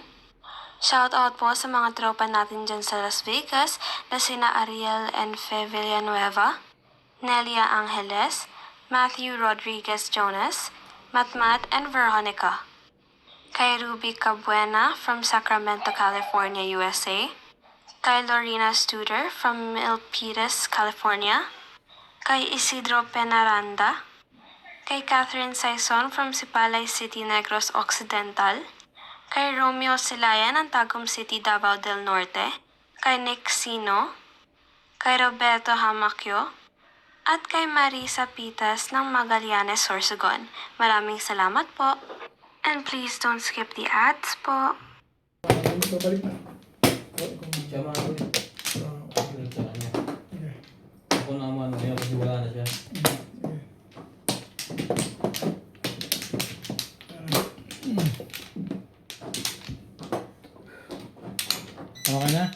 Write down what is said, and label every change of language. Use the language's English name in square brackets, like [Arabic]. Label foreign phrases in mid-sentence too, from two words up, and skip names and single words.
[Filipino] Shout out po sa mga tropa natin dyan sa Las Vegas na sina Ariel and Fe Villanueva, Nelia Angeles, Matthew Rodriguez Jonas, Matmat and Veronica. Kay Ruby Cabuena from Sacramento, California, USA. Kay Lorena Studer from Milpitas, California. Kay Isidro Penaranda. Kay Catherine Saison from Sipalay City, Negros Occidental. Kay Romeo Silaya ng Tagum City, Davao del Norte. Kay Nick Sino. Kay Roberto Hamakyo. At kay Marisa Pitas ng Magallanes, Sorsogon. Maraming salamat po. [English] And please don't skip the ads po. [Filipino] Babalik na. Siya mga ko yun. Balik sa kanya. Ako naman, ngayon kasi wala na siya. Okay na?